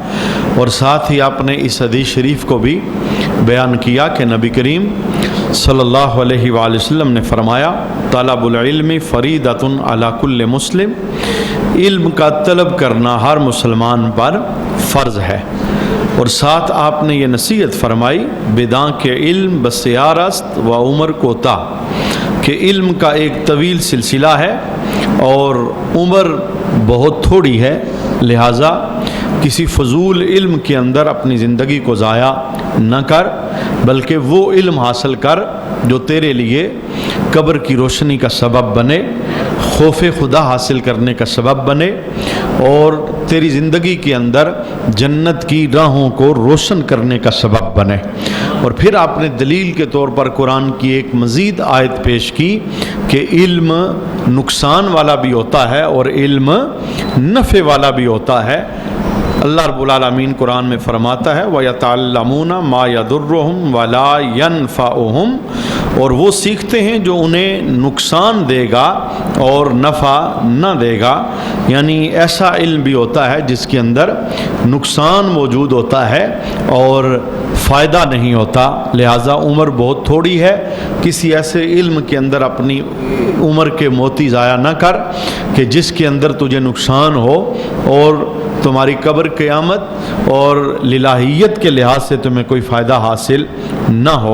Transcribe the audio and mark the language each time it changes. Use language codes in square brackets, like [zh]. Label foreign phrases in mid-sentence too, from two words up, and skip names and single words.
[ur] اور ساتھ ہی آپ نے اس حدیث شریف کو بھی بیان کیا کہ نبی کریم [ar] صلی اللہ علیہ وآلہ وسلم [ur] نے فرمایا [ar] طلب العلم فریضۃ علی کل مسلم، [ur] علم کا طلب کرنا ہر مسلمان پر فرض ہے۔ اور ساتھ آپ نے یہ نصیحت فرمائی [fa] بداں کے علم بسیار است و عمر کوتا [ur] کہ علم کا ایک طویل سلسلہ ہے اور عمر بہت تھوڑی ہے، لہٰذا کسی فضول علم کے اندر اپنی زندگی کو ضائع نہ کر، بلکہ وہ علم حاصل کر جو تیرے لیے قبر کی روشنی کا سبب بنے، خوف خدا حاصل کرنے کا سبب بنے اور تیری زندگی کے اندر جنت کی راہوں کو روشن کرنے کا سبب بنے۔ اور پھر آپ نے دلیل کے طور پر قرآن کی ایک مزید آیت پیش کی کہ علم نقصان والا بھی ہوتا ہے اور علم نفع والا بھی ہوتا ہے۔ اللہ رب العالمین قرآن میں فرماتا ہے [ar] وَيَتَعَلَّمُونَ مَا يَضُرُّهُمْ وَلَا يَنْفَعُهُمْ، [ur] اور وہ سیکھتے ہیں جو انہیں نقصان دے گا اور نفع نہ دے گا، یعنی ایسا علم بھی ہوتا ہے جس کے اندر نقصان موجود ہوتا ہے اور فائدہ نہیں ہوتا، لہٰذا عمر بہت تھوڑی ہے، کسی ایسے علم کے اندر اپنی عمر کے موتی ضائع نہ کر کہ جس کے اندر تجھے نقصان ہو اور تمہاری قبر قیامت اور الہیت کے لحاظ سے تمہیں کوئی فائدہ حاصل نہ ہو۔